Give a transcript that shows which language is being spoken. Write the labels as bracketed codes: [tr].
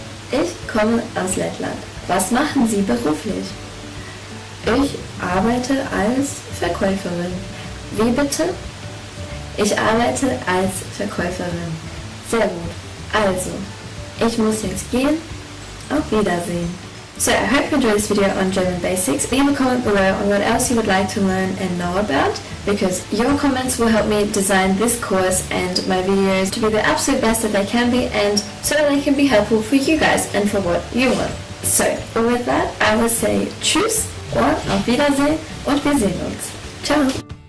[de] Ich komme aus Lettland. Was machen Sie beruflich? Ich arbeite als Verkäuferin. Wie bitte? Ich arbeite als Verkäuferin. Sehr gut. Also, ich muss jetzt gehen. Auf Wiedersehen. [en] So I hope you enjoyed this video on German basics. Leave a comment below on what else you would like to learn and know about, because your comments will help me design this course and my videos to be the absolute best that they can be, and so that they can be helpful for you guys and for what you want. So with that, I will say Tschüss or [de] Auf Wiedersehen und wir sehen uns. [en] Ciao!